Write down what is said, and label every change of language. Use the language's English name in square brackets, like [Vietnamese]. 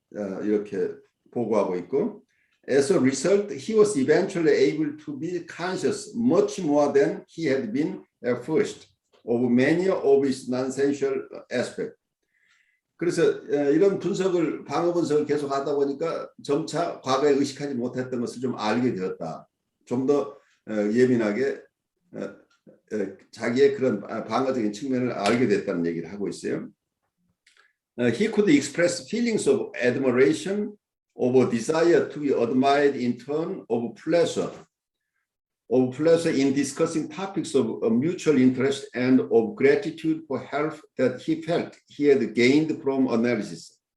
[Korean] 이렇게 보고하고 있고 [English] As a result, he was eventually able to be conscious much more than he had been at first of many of his non-sensual aspects. [Korean] 그래서 이런 방어 분석을 계속 하다 보니까 점차 과거에 의식하지 못했던 것을 좀 알게 되었다. 좀 더 예민하게 자기의 그런 방어적인 측면을 알게 됐다는 얘기를 하고 있어요. [English] He could express feelings of admiration, of a desire to be admired in turn, of pleasure in discussing topics of mutual interest and of gratitude for help that he felt he had gained from analysis.